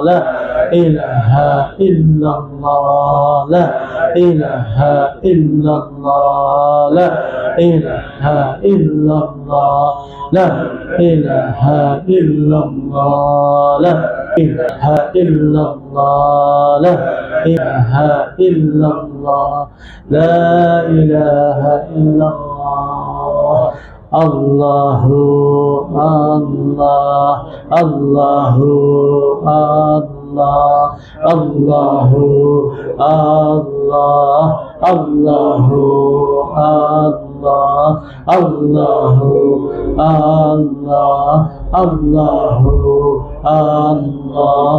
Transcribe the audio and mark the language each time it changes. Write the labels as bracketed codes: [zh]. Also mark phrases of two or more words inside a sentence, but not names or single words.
[ar] لا إله إلا الله، لا إله إلا الله، لا إله إلا الله، لا إله إلا الله، لا إله إلا الله، لا إله إلا الله، لا إله إلا الله. الله الله، الله الله، الله الله، الله الله، الله الله، الله الله,